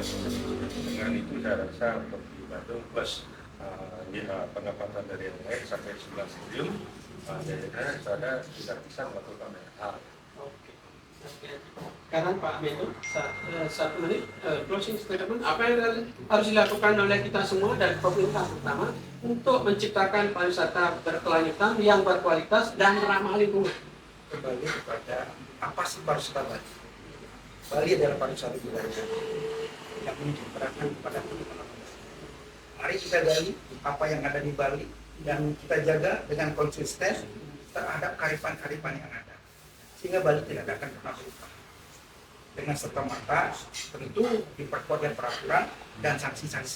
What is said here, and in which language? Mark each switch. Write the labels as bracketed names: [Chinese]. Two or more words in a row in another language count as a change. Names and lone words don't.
[Indonesian] Dengan itu saya rasa untuk di Bandung plus pendapatan dari yang lain sampai 11 triliun, jadi saya tidak bisa melakukan hal. Oke. Sekarang Pak Menko, satu menit [English] closing statement. [Indonesian] Apa yang harus dilakukan oleh kita semua dan pemerintah terutama untuk menciptakan pariwisata berkelanjutan yang berkualitas dan ramah lingkungan? Kembali kepada apa sih pariwisata Bali? Bali adalah pariwisata budaya yang menyediakan kepada teman-teman. Mari kita gali apa yang ada di Bali dan kita jaga dengan konsisten terhadap kearifan-kearifan yang ada, sehingga Bali tidak akan pernah berubah. Dengan serta merta tentu diperkuat dengan peraturan dan sanksi-sanksi.